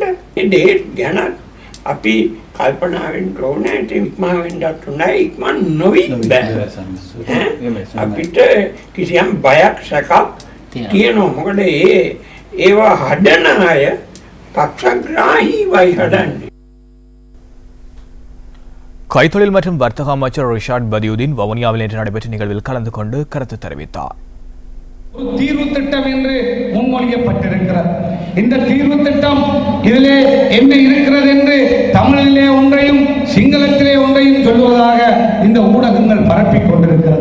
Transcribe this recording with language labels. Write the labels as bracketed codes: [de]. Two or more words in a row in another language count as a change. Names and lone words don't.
[si] ඒ ගැන අපි කල්පනාවෙන් ඕනේ ඉක්මවෙන්නත් උනායි ඉක්මන් නොවිත් බෑ. අපිට කිසියම් බයක් සැකක් තියෙනවා. මොකද ඒවා හදන අය පක්ෂග්‍රාහීවයි හදන්නේ. [ta] கைத்தொழில் மற்றும் வர்த்தக அமைச்சர் ரிஷாட் பதியுதீன் வவுனியாவில் நேற்று நடைபெற்ற நிகழ்வில் கலந்து கொண்டு கருத்து தெரிவித்தார். ஒரு தீர்வு திட்டம் என்று முன்மொழியப்பட்டிருக்கிறது. இந்த தீர்வு திட்டம் இதிலே என்ன இருக்கிறது என்று தமிழிலே ஒன்றையும் சிங்களத்திலே ஒன்றையும் சொல்வதாக இந்த ஊடகங்கள் பரப்பிக் கொண்டிருக்கிறது.